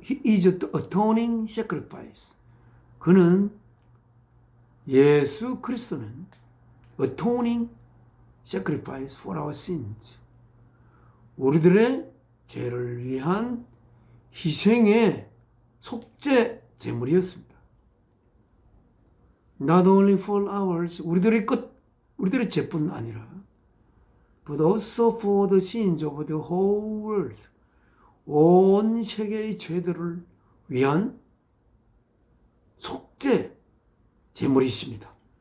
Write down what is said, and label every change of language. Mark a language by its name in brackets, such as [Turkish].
[English] He is the atoning sacrifice. [Korean] 그는, 예수 그리스도는 [English] atoning sacrifice for our sins, [Korean] 우리들의 죄를 위한 희생의 속죄 제물이었습니다. [English] Not only for ours, [Korean] 우리들의 죄뿐 아니라, [English] but also for the sins of the whole world, [Korean] 온 세계의 죄들을 위한 속죄 제물이십니다.